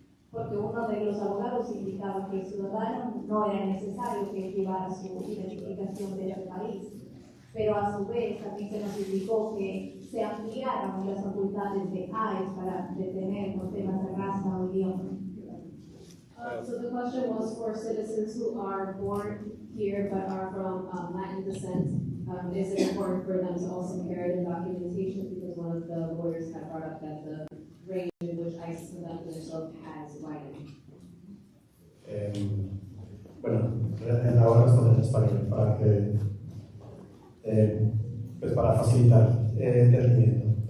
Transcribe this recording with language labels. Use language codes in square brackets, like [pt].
[es] Porque uno de los abogados indicaba que el ciudadano no era necesario que llevara su identificación de ese país, pero a su vez también se nos indicó que se ampliaron las facultades de ICE para detener los temas de raza o idioma. [en] So the question was for citizens who are born here but are from Latin descent. Is it important for them to also carry the documentation? Because one of the lawyers had brought up that the range in which ICE is conducting itself has widened. [es] Bueno, ahora responder en español para que, pues para facilitar el entendimiento.